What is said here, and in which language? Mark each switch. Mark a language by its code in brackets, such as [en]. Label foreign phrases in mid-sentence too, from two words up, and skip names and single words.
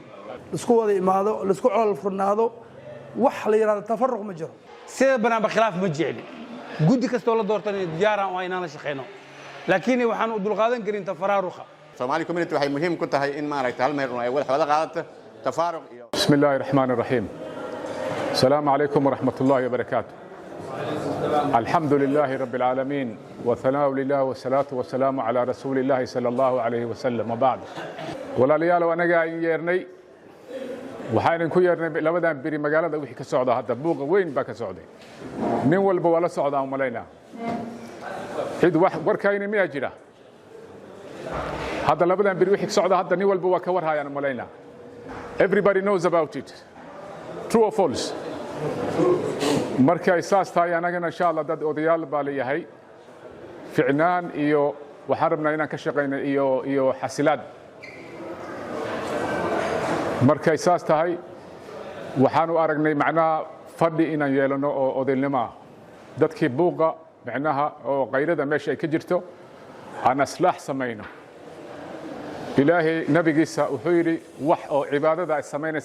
[so] isku wada imaado la isku col furnaado wax la yiraahdo tafarruq ma jiro sida banaanba khilaaf ma jecli guddi kastoo la doortay diyaaraan waa inaan la shaqeyno laakiin waxaan u dulqaadan karin tafaraaruqa [en] Somali community [so] waxay muhiim ku tahay in maaragtay hal meel ay wada qaadato tafarruq iyo [ar] بسم الله الرحمن الرحيم السلام عليكم ورحمة الله وبركاته الحمد لله رب العالمين والثناء لله والصلاة والسلام على رسول الله صلى الله عليه وسلم وبعد [so] walaalayaal anaga yeernay waxaan ku yeernay labadan biri magaalada wixii ka socda hadda buuqa weyn baa ka socday nin walba wala socda umaleena cid wax warkayna miya jira hadda labadan biri wixii ka socda hadda nin walba waa ka warhayaan umaleena [en] everybody knows about it true or false [so] marka isaas tahay anagana [ar] إن شاء الله [so] dad odayaal baa leeyahay ficnaan iyo waxaan rabnaa inaan ka shaqeyno iyo xasilaad marka isaas tahay waxaan u aragnay macnaha fadhi inaan yeelano oo odaynimo dadkii buuqa macnaha oo qayrada meesha ay ka jirto aan aslaax samayno ilaahay nabigiisa wuxuu yiri wax oo cibaadada ay sameynaysa